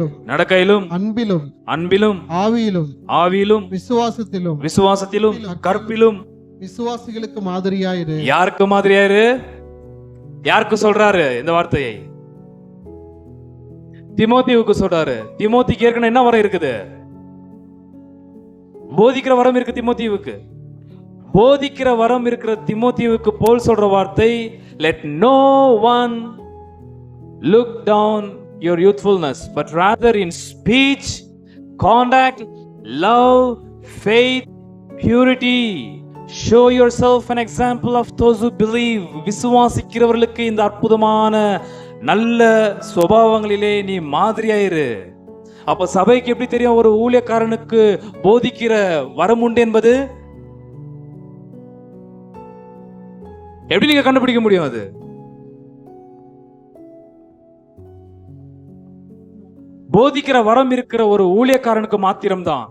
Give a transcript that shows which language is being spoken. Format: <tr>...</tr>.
<ta>நடக்கையிலும் அன்பிலும் ஆவியிலும் விசுவாசத்திலும் கற்பிலும் விசுவாசிகளுக்கு மாதிரியாயிரு. யாருக்கு மாதிரியாயிரு? யாருக்கு சொல்றாரு இந்த வார்த்தையை? தீமோத்தேயுவுக்கு சொல்றாரு. தீமோத்திக்கு ஏற்கனவே என்ன வரம் இருக்குது? போதிக்கிற வரம் இருக்கு தீமோத்தேயுவுக்கு. போதிக்கிற வரம் இருக்கிற தீமோத்தேயுவுக்கு போல் சொல்ற வார்த்தை,</ta> <en>let no one look down your youthfulness, but rather in speech, conduct, love, faith, purity, show yourself an example of those who believe.</en> <ta>விசுவாசிக்கிறவர்களுக்கு இந்த அற்புதமான நல்ல சுபாவங்களிலே நீ மாதிரியாயிரு. அப்ப சபைக்கு எப்படி தெரியும் ஒரு ஊழியக்காரனுக்கு போதிக்கிற வரம் உண்டு என்பது? எப்படி நீங்க கண்டுபிடிக்க முடியும்? அது போதிக்கிற வரம் இருக்கிற ஒரு ஊழியக்காரனுக்கு மாத்திரம்தான்.</ta>